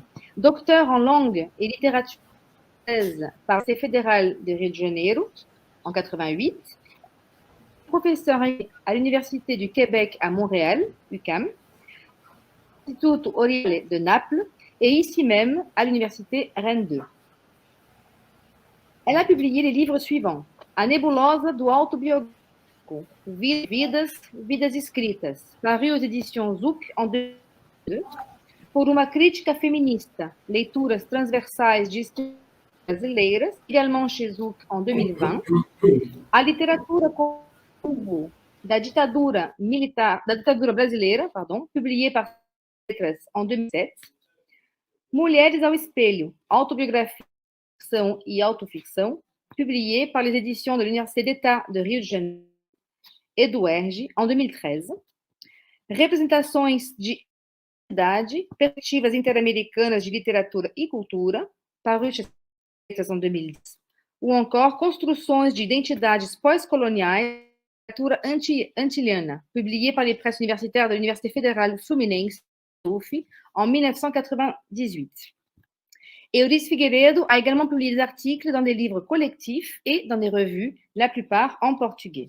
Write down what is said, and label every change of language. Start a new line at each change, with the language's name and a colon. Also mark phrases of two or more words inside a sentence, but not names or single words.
French: Docteur en langue et littérature française par l'Université fédérale de Rio de Janeiro en 88, professeur à l'Université du Québec à Montréal, UQAM, l'Institut Oriale de Naples et ici même à l'Université Rennes 2. Elle a publié les livres suivants: A Nebulosa do Autobiográfico, Vidas Escritas, paru aux éditions Zuc en 2002, Por uma Crítica Feminista, Leituras Transversais de Escritas Brasileiras, également chez Zuc en 2020, A Literatura como da ditadura brasileira, publié par Letras en 2007, Mulheres ao Espelho, Autobiografia, Ficção e Autoficção, publié par les éditions de l'Université d'État de Rio de Janeiro e do UERJ en 2013, Representações de Idade, Perspectivas Interamericanas de Literatura e Cultura, paru chez Letras en 2010, ou encore Construções de Identidades Pós-Coloniais, Literatura Antiliana, publié par les presses universitaires de l'Université fédérale Fluminense, UF, en 1998. Eurídice Figueiredo a également publié des articles dans des livres collectifs et dans des revues, la plupart en portugais.